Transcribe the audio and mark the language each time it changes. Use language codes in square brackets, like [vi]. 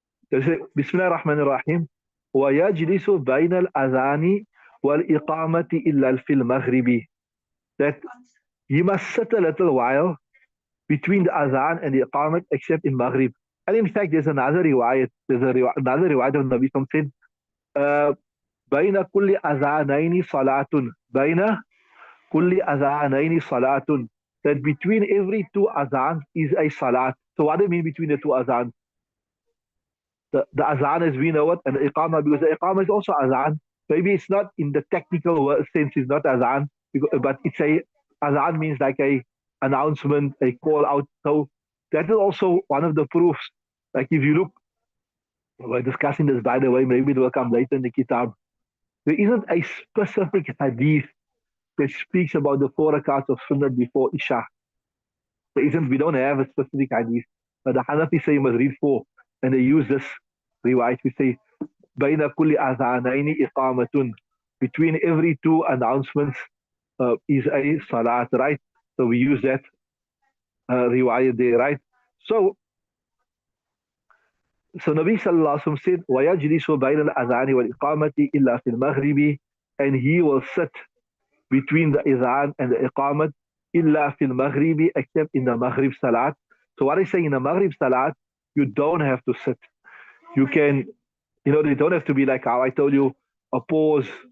[en] They say, [ar] Bismillah ar-Rahman ar-Rahim, وَيَجْلِسُ بَيْنَ الْأَذَانِ وَالْإِقَامَةِ إِلَّا فِي الْمَغْرِبِ. [en] That he must sit a little while between the Adhan and the Iqamat, except in Maghrib. And in fact, there's another riwayat. Another riwayat of Nabi said, [ar] بَيْنَ كُلِّ أَذَانَيْنِ صَلَاتٌ بَيْنَ كُلِّ أَذَانَيْنِ صَلَاتٌ. [en] That between every two Adhan is a Salat. So what do you mean between the two Adhan? The Azan as we know it, and the Iqamah, because the Iqamah is also Azan. Maybe it's not in the technical sense, it's not Azan, but it's a Adhan means like a announcement, a call out. So that is also one of the proofs. Like if you look, we're discussing this by the way, maybe it will come later in the kitab. There isn't a specific hadith that speaks about the 4 rakats of sunnah before Isha. There isn't, we don't have a specific hadith. But the Hanafi say you must read 4. And they use this riwayat. We say, [ar] بين كل أذانين إقامة. [en] Between every 2 announcements is a salat, right? So we use that riwayat there, right? [ar] So Nabi Sallallahu Alaihi Wasallam said, وَيَجْلِسُ بَيْنَ الْأَذَانِ وَالْإِقَامَةِ إِلَّا فِي الْمَغْرِبِ. [en] And he will sit between the Adhan and the Iqamat, [ar] إِلَّا فِي الْمَغْرِبِ, [en] except in the Maghrib Salat. So what I say in the Maghrib Salat, you don't have to sit. You can, they don't have to be like how I told you, a pause.